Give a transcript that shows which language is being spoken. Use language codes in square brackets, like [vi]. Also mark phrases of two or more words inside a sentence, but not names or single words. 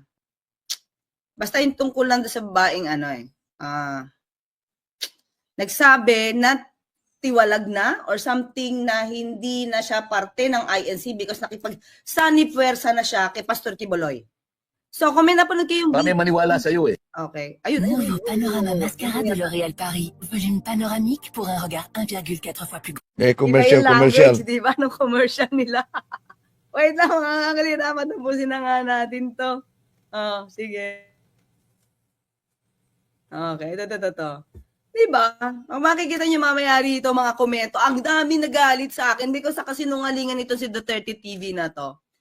[tl] Basta yung tungkol lang doon sa babaeng nagsabi na tiwalag na [en] or something [tl] na hindi na siya parte ng INC because nakipag-sanipwersa na siya kay Pastor Kibuloy. So, kung may napanood kayong marami maniwala sa iyo eh. Okay. Ayun. [fr] Nouveau Panorama Mascara de L'Oréal Paris. Volume panoramique pour un regard 1,4 fois plus grand. [tl] Commercial, Iba yung commercial. language, di ba? Anong commercial nila? Wait lang, mga kakalinaman. Tapusin na nga natin to. Oh, sige. Okay, ito. Diba? Ang makikita nyo mamaya rito, mga komento, ang dami nagalit sa akin because sa kasinungalingan nito si Duterte TV na to.